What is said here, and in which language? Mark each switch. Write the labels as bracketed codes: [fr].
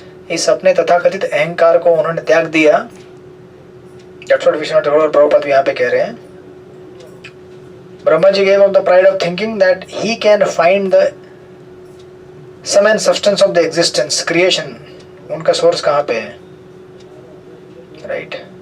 [hi] इस अपने तथाकथित अहंकार को उन्होंने त्याग दिया। [en] That's what [hi] विश्वनाथ ठाकुर और प्रभुपाद यहाँ पे कह रहे हैं। [en] Brahma ji gave up the pride of thinking that he can find the sum and substance of the existence, creation. [hi] उनका सोर्स कहाँ पे है, right?